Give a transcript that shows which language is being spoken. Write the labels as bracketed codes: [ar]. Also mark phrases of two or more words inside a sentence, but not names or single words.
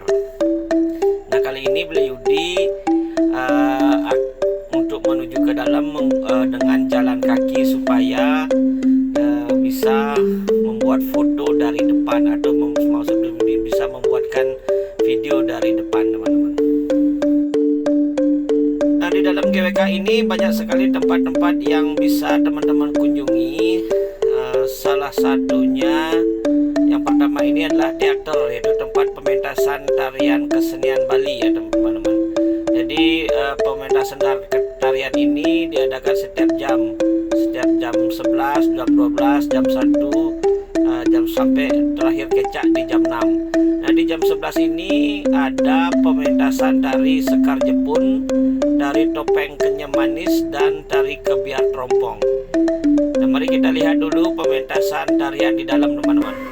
[id] Nah, kali ini Beli Yudi untuk menuju ke dalam dengan jalan kaki supaya bisa membuat foto dari depan, atau maksud Beli Yudi bisa membuatkan video dari depan, teman-teman. Nah, di dalam GWK ini banyak sekali tempat-tempat yang bisa teman-teman kunjungi. Salah satunya yang pertama ini adalah teater, yaitu tempat pementasan tarian kesenian Bali, ya teman-teman. Jadi pementasan tarian ini diadakan setiap jam 11, jam 12, jam 1, jam sampai terakhir kecak di jam 6. Nah, di jam 11 ini ada pementasan tari Sekar Jepun, tari topeng Kenyam Manis, dan tari Kebiar Trompong. Nah, mari kita lihat dulu pementasan tarian di dalam, teman-teman.